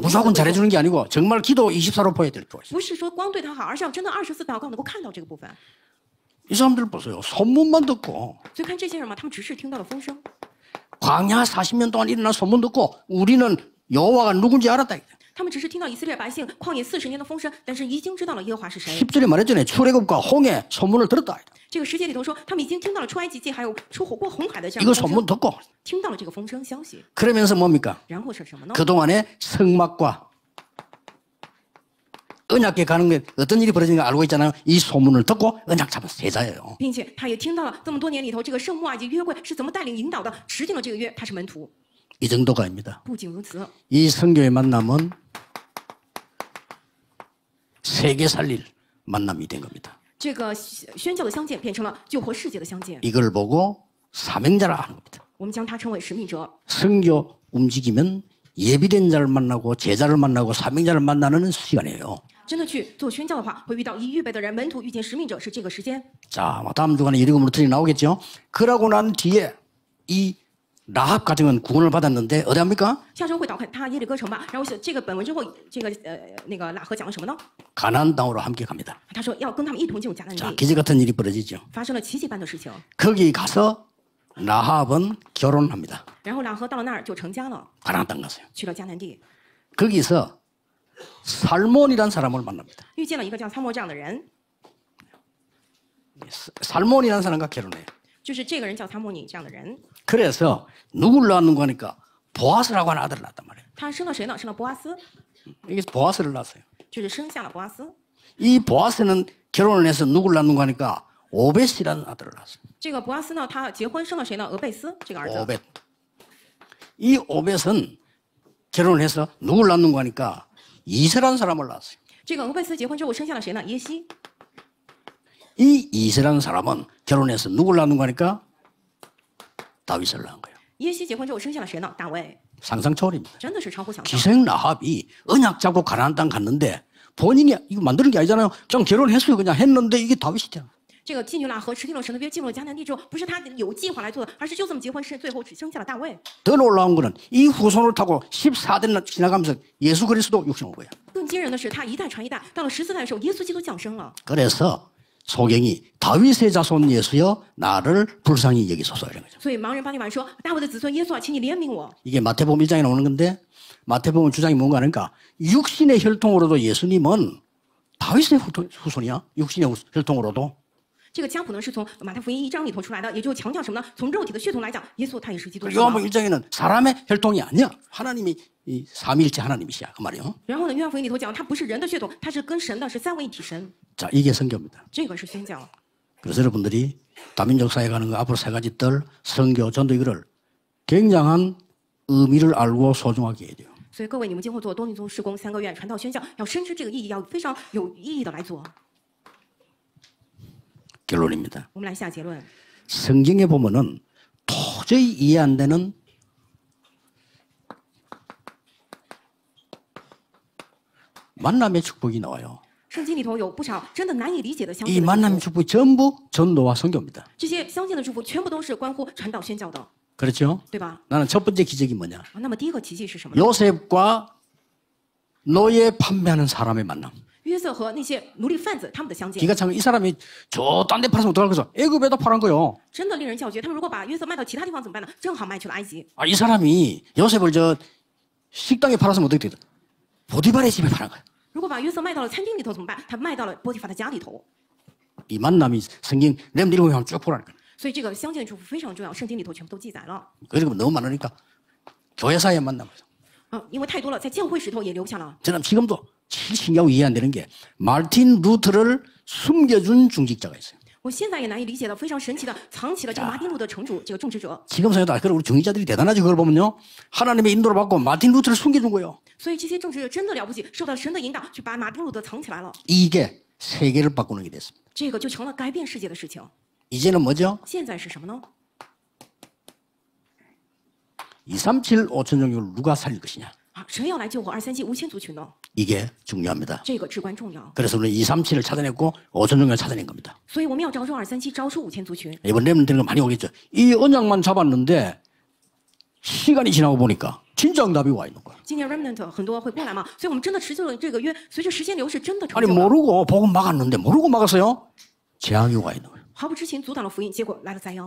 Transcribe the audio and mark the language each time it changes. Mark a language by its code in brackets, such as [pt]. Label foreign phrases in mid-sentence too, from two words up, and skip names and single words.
[ko] 무조건 잘해주는 게 아니고 정말 기도 24로 보여야 될 필요가 있어요. [zh] 不是说光对他好，而是要真的24祷告能够看到这个部分。 [ko] 이 사람들 보세요. 소문만 듣고 [zh] 所以看这些人嘛，他们只是听到了风声。 [ko] 광야 40년 동안 일어난 소문 듣고 우리는 여호와가 누군지 알았다. [zh] 他们只是听到以色列百姓旷野40年的风声，但是已经知道了耶和华是谁。 [ko] 10절에 말했잖아요. 출애굽과 홍해 소문을 들었다. [zh] 这个10节里头说，他们已经听到了出埃及记还有出过红海的这样 [ko] 이거 [zh] 的风 [ko] 소문 [zh] 声， [ko] 듣고 [zh] 听到了这个风声消息， [ko] 그러면서 뭡니까? [zh] 然后是什么呢？ [ko] 그동안에 성막과 언약궤 가는 게 어떤 일이 벌어지는가 알고 있잖아요. 이 소문을 듣고 언약 잡은 제자예요. [zh] 并且他也听到了这么多年里头，这个圣幕以及约柜是怎么带领引导的，持定了这个约，他是门徒。 [ko] 이 정도가 아닙니다. [zh] 不仅如此， [ko] 이 성교의 만남은 세계 살릴 만남이 된 겁니다. [zh] 这个宣教的相见变成了救活世界的相见。 [ko] 이걸 보고 사명자라 하는 겁니다. [zh] 我们将他称为使命者。 [ko] 성교 움직이면 예비된 자를 만나고 제자를 만나고 사명자를 만나는 시간이에요. [zh] 真的去做宣教的话，会遇到已预备的人，门徒遇见使命者是这个时间。 [ko] 자, 다음 주간에 예리고문으로 틀이 나오겠죠. 그러고 난 뒤에 이 라합 가정은 구원을 받았는데 어디 합니까? [zh] 下周会导看他耶利哥城吧。然后这个本文之后，这个那个拉合讲了什么呢？ [ko] 가나안 땅으로 함께 갑니다. [zh] 他说要跟他们一同进入迦南 [ko] 자, [zh] 地， [ko] 기적 같은 일이 벌어지죠. [zh] 发生了奇迹般的事情。 [ko] 거기 가서 라합은 결혼합니다. [zh] 然后拉合到了那儿就成家了， [ko] 가나안 땅 가서요. [zh] 去了迦南地， [ko] 거기서 살몬이라는 사람을 만납니다. [zh] 遇见了一个叫参谋这样的人， [ko] 살몬이라는 사람과 결혼해요. [zh] 就是这个人叫参谋尼这样的人。 [ko] 그래서 누구를 낳았는가 하니까 보아스라고 하는 아들을 낳았단 말이에요. [zh] 他生了谁呢？生了波阿斯， [ko] 이게 보아스를 낳았어요. [zh] 就是生下了波阿斯。 [ko] 이 보아스는 결혼을 해서 누구를 낳는가 하니까 오벳이라는 아들을 낳았어요. [zh] 这个波阿斯呢，他结婚生了谁呢？俄贝斯这个儿子。 [ko] 오벳. 이 오벳은 결혼을 해서 누구를 낳는가 하니까 이세라는 사람을 낳았어요. [zh] 这个俄贝斯结婚之后生下了谁呢？耶西。 [ko] 이 이세라는 사람은 결혼해서 누구를 낳는가 하니까 다윗을 낳은 거예요. [zh] 耶西结婚之后生下了谁呢？大卫。 [ko] 상상 초월입니다. [zh] 真的是超乎想象。 [ko] 기생 라합이 언약 잡고 가나안 땅 갔는데 본인이 이거 만드는 게 아니잖아요. 그냥 결혼했어요. 그냥 했는데 이게 다윗이 되는 거예요. [zh] 这个妓女喇合持定了神的约，进入了迦南地之后，不是他有计划来做的，而是就这么结婚，是最后只生下了大卫。 [ko] 더 놀라운 거는 이 후손을 타고 14대나 지나가면서 예수 그리스도 육신 온 거야. [zh] 更惊人的是，他一代传一代，到了14代的时候，耶稣基督降生了。 [ko] 그래서 소경이 다윗의 자손 예수여 나를 불쌍히 여기소서 이런 거죠. [zh] 所以盲人巴利马说：“大卫的子孙耶稣啊，请你怜悯我。 [ko] 이게 마태복음 1장에 나오는 건데 마태복음 주장이 뭔가 하니까 육신의 혈통으로도 예수님은 다윗의 후손이야. 육신의 혈통으로도. ” [zh] 这个家谱呢是从马太福音1章里头出来的，也就强调什么呢？从肉体的血统来讲，耶稣他也是基督徒。 [ko] 요한복음 1장에는 사람의 혈통이 아니야. 하나님이 이 삼위일체 하나님이시야 그 말이요. [zh] 然后呢，约翰福音里头讲，他不是人的血统，他是跟神的，是三位一体神。 [ko] 자 이게 성교입니다. [zh] 这个是宣教。 [ko] 그래서 여러분들이 다민족 사회 가는 거 앞으로 세 가지 뜰 선교 전도 이거를 굉장한 의미를 알고 소중하게 해야 돼요. [zh] 所以各位，你们今后做多民族事工3个月，传道宣教，要深知这个意义，要非常有意义的来做。 [ko] 결론입니다. [zh] 我们来下结论。 [ko] 성경에 보면은 도저히 이해 안 되는 만남의 축복이 나와요. [zh] 圣经里头有不少真的难以理解的相 [ko] 이 [zh] 信的祝 [ko] 만남의 [zh] 福， [ko] 축복이 전부 전도와 선교입니다. [zh] 这些相信的祝福全部都是关乎传道宣教的， [ko] 그렇죠? [zh] 对吧？ [ko] 나는 첫 번째 기적이 뭐냐? [zh] 啊，那么第一个奇迹是什么呢？ [ko] 요셉과 노예 판매하는 사람의 만남. [zh] 约瑟和那些奴隶贩子他们的相见， [ko] 기가 참 이 사람이 저 딴 데 팔아서 어떡할 거죠? 애굽에다 팔은 거요. [zh] 真的令人叫绝。他们如果把约瑟卖到其他地方怎么办呢？正好卖去了埃及。 [ko] 아, 이 사람이 요셉을 저 식당에 팔았으면 어떻게 되든 보디발의 집에 파는 거야. [zh] 如果把约瑟卖到了餐厅里头怎么办？他卖到了波提法的家里头。 [ko] 이 만남이 성경 내면 읽으면 한번 쭉 보라니까. [zh] 所以这个相见的祝福非常重要，圣经里头全部都记载了。 [ko] 그리고 너무 많으니까 교회 사이에 만남. [zh] 因为太多了，在教会时头也留下了。 [ko] 저는 지금도 제일 신기하고 이해 안 되는 게 마틴 루터를 숨겨준 중직자가 있어요. [zh] 我现在也难以理解的，非常神奇的藏起了这个马丁路德城主这个种植者。 [ko] 지금 생각해도 그래 우리 중직자들이 대단하지. 그걸 보면요. 하나님의 인도를 받고 마틴 루터를 숨겨준 거예요. [zh] 所以这些种植者真的了不起，受到神的引导，去把马丁路德藏起来了。 [ko] 이게 세계를 바꾸는 게 됐습니다. [zh] 这个就成了改变世界的事情。 [ko] 이제는 뭐죠? [zh] 现在是什么呢？ [ko] 237 5천 종족을 누가 살릴 것이냐. [zh] 啊，谁要来救活237 5000族群呢？ [ko] 이게 중요합니다. [zh] 这个至关重要。 [ko] 그래서 우리는 237을 찾아냈고 5천 종족을 찾아낸 겁니다. [zh] 所以我们要招收237，招收5000族群。 [ko] 이번 렘넌트는 많이 오겠죠. 이 언약만 잡았는데 시간이 지나고 보니까 진짜 응답이 와 있는 거야. [zh] 今年 remnant 很多会过来嘛，所以我们真的持续了这个约，随着时间流逝，真的成 [ko] 아니 [zh] 就了。 [ko] 모르고 복음 막았는데 모르고 막았어요. 재앙이 와 있는 거예요. [zh] 毫不知情阻挡了福音，结果来了灾殃。